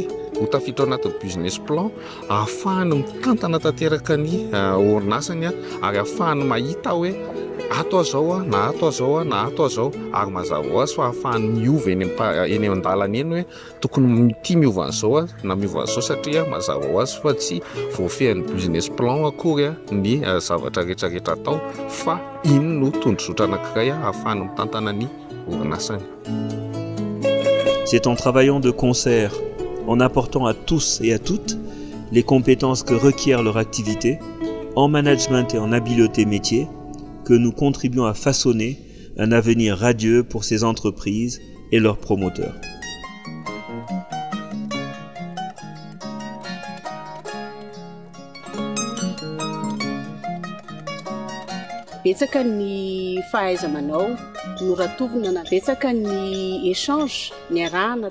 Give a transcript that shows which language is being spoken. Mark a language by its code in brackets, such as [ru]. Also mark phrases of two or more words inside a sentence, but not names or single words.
[mg] ho tafiditra anatin'ny [en] business plan [mg] ahafahany mitantana tanteraka ny orinasany ary ahafahany mahita hoe ato azao na ato azao na ato azao ary mazava ho azy fa ahafahany miova eny an-dalana eny hoe tokony tia miova an'izao na miova an'izao satria mazava ho azy fa tsy voafehan'ny [en] business plan [mg] akory ny zavatra rehetrarehetra atao fa iny no tondrozotra anankiray ahafahany mitantana ny orinasany. [fr] C'est en travaillant de concert, en apportant à tous et à toutes les compétences que requiert leur activité, en management et en habileté métier, que nous contribuons à façonner un avenir radieux pour ces entreprises et leurs promoteurs. [mg] Betsaka ny fahaiza-manao no ratovina na betsaka ny échange niarahana